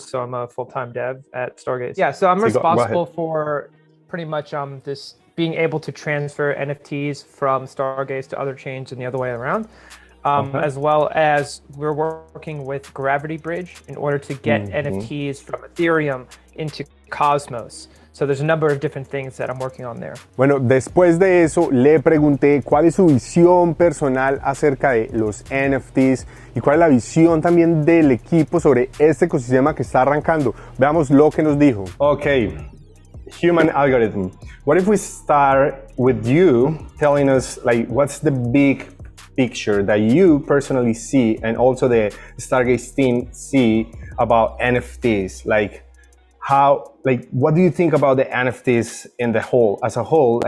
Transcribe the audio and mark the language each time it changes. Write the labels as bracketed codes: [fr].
[en] So I'm a full-time dev at Stargaze. Yeah, so I'm responsible for pretty much this being able to transfer NFTs from Stargaze to other chains and the other way around, as well as we're working with Gravity Bridge in order to get NFTs from Ethereum into Cosmos. So there's a number of different things that I'm working on there. [es] Bueno, después de eso le pregunté cuál es su visión personal acerca de los NFTs y cuál es la visión también del equipo sobre este ecosistema que está arrancando. Veamos lo que nos dijo. [en] Okay. Human algorithm. What if we start with you telling us like what's the big picture that you personally see and also the Stargaze team see about NFTs? Like what do you think about the NFTs in the whole, as a whole?